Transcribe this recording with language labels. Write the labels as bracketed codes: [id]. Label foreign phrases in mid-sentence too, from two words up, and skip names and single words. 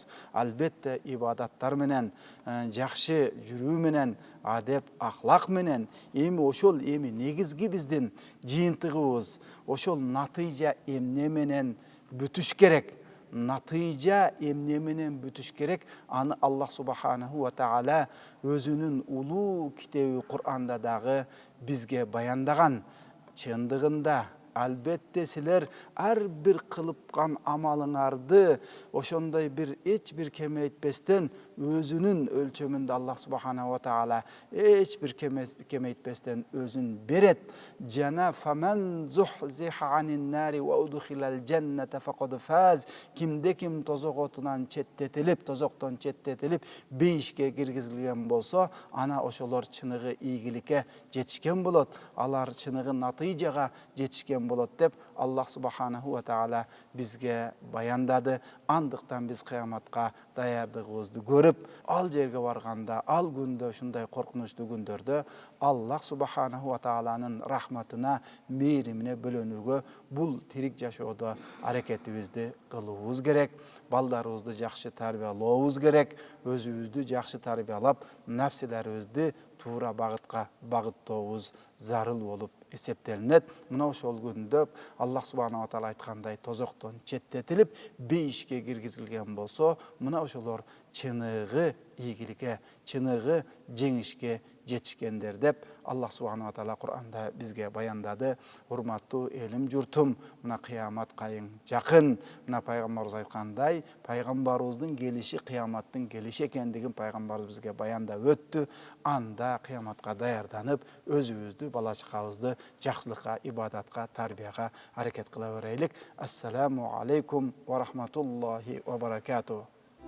[ky] Албетте ибадаттар менен, жакшы жүрүү менен, адеп, ахлак менен. Эми ошол негизги биздин жыйынтыгыбыз, ошол натыйжа эмне менен бүтүш керек? Натыйжа эмне менен бүтүш керек? Аны Аллах [ar] سبحانه وتعالى [ky] өзүнүн улуу китеби Кур'анда дагы бизге баяндаган. Чындыгында албетте силер ар бир кылыпкан амалыңарды ошондой бир эч бир кемейтпестен өзүнүн өлчөмүндө Аллах [ar] سبحانه وتعالى [ky] эч бир кемейтпестен өзүн берет. [ar] Жана فمن زحزح عن النار وأدخل الجنة فقد فاز. [ky] Кимде ким тозок отунан четтетилип, тозоктон четтетилип, бейишке киргизилген болсо, ана ошолор чыныгы ийгиликке жетишкен болот. Алар чыныгы натыйжага жетишкен болот деп Аллах [ar] سبحانه وتعالى [ky] бизге баяндады. Андыктан биз кыяматка даярдыгыбызды көрүп, ал жерге барганда, ал күндө, ушундай коркунучтуу күндөрдө Аллах [ar] سبحانه وتعالى [ky] рахматына, мээримине бөлөнүүгө бул тирик жашоодо аракетибизди кылуубуз керек. Балдарыбызды жакшы тарбиялообуз керек. Өзүбүздү жакшы тарбиялап, нафсилерибизди туура багытка багыттообуз зарыл болуп эсептелинет. Мына ошол күндө Аллах [ar] سبحانه وتعالى [ky] айткандай тозоктон четтетилип, бейишке киргизилген болсо, мына ошолор чыныгы ийгиликке, чыныгы жеңишке жетишкендер деп Аллах [ar] سبحانه وتعالى [ky] Кур'анда бизге баяндады. Урматтуу элим журтум, мына кыямат кайың жакын. Мына пайгамбарыбыз айткандай, пайгамбарыбыздын келиши кыяматтын келиши экендигин пайгамбарыбыз бизге баяндап өттү. Анда кыяматка даярданып, өзүбүздү, бала чакабызды жакшылыкка, ибадатка, тарбияга аракет кыла берелик. [ar] السلام عليكم ورحمة الله وبركاته.